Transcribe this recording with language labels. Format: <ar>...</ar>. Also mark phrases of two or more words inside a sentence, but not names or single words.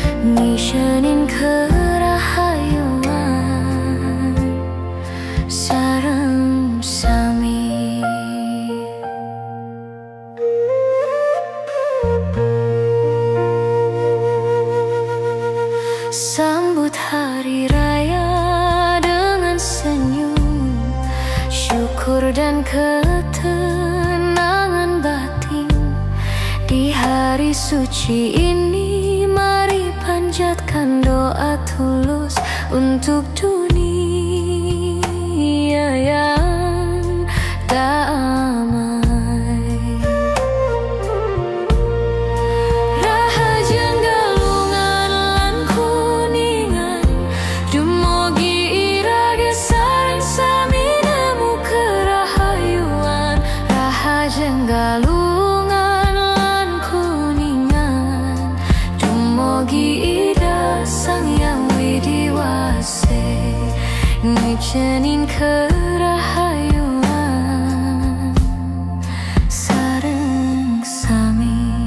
<ban>ngisyenin kerahayuan sareng sami.</ban> <id>Sambut hari raya dengan senyum, syukur dan ketenangan batin. Di hari suci ini mari panjatkan doa tulus untuk dunia yang damai.</id> <ban>Rahajang galungan lan kuningan, dumugi irage sareng sami nemu kerahayuan. Rahajang galungan lan kuningan, dumugi ida sang yang widiwase, ngicenin kerahayuan sareng sami.</ban>